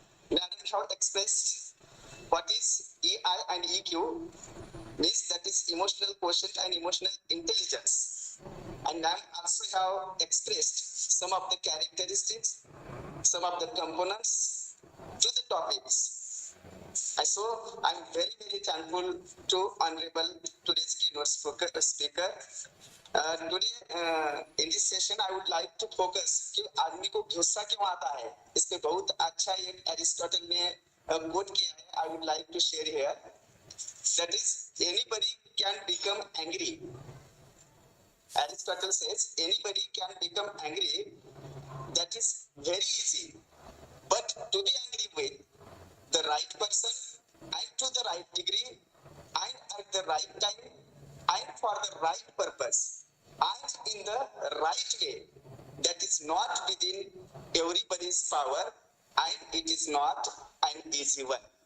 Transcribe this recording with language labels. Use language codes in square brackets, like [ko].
[en] Madam have expressed what is EI and EQ, means that is emotional quotient and emotional intelligence. And ma'am also have expressed some of the characteristics, some of the components to the topics. So I'm very, very thankful to honorable today's keynote speaker. Today in this session I would like to focus [hi] कि आदमी को गुस्सा क्यों आता है, इस पे बहुत अच्छा एक एरिस्टोटल ने कोट किया है. [en] I would like to share here. That is, anybody can become angry. Aristotle says anybody can become angry. That is very easy, but to be angry with the right person and to the right degree and at the right time and for the right purpose and in the right way, that is not within everybody's power and it is not an easy one.